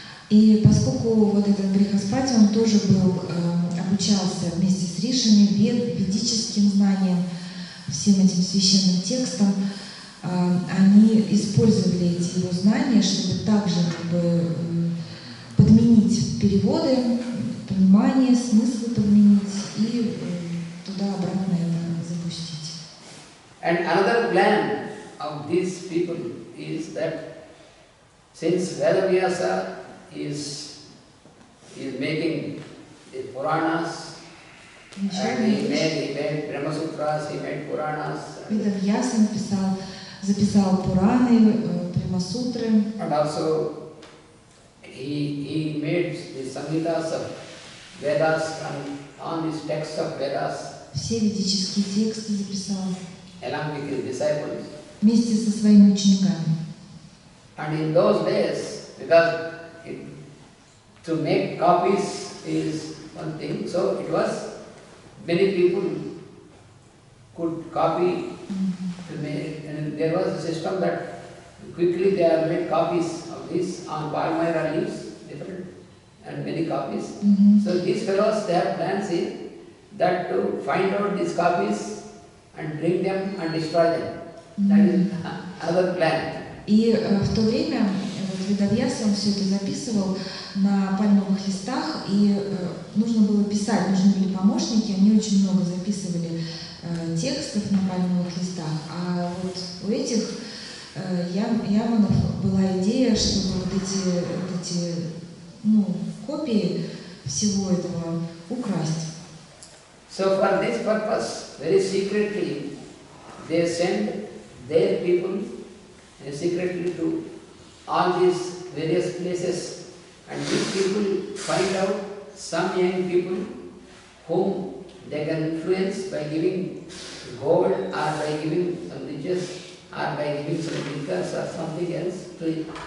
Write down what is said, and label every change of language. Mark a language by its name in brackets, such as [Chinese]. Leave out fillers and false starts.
[Russian] И поскольку вот этот Брихаспати, он тоже был, обучался вместе с ришами, ведическим знаниям, всем этим священным текстам, они использовали эти его знания, чтобы также как бы подменить переводы, понимание, смысл подменить и туда-обратно это запустить. [English] And another plan of these people is that since Vedavyasa is making the Puranas, and he made Brahma Sutras, he made Puranas, [Russian] Ведавьяса записал Пураны, Брахмасутры. [English] and also he made the Samhitas of Vedas and all these texts of Vedas [Russian] Все ведические тексты записал [English] along with his disciples. [Russian] вместе со своими учениками. [English] And in those days, because to make copies is one thing, so it was many people could copy to make, and there was a system that quickly they have made copies of this on palmyra leaves, different, and many copies. So these fellows, they have plans in that to find out these copies and bring them and destroy them. That is another plan. [Russian] И в то время вот Ведавьяса, он все это записывал на пальмовых листах, и нужно было писать, нужны были помощники, они очень много записывали текстов на пальмовых листах. А вот у этих яманов была идея, чтобы вот эти копии всего этого украсть. [English] So for this purpose, very secretly, they send their people secretly to all these various places And these people find out some young people whom they can influence by giving gold or by giving some riches or by giving some liquors or something else to it.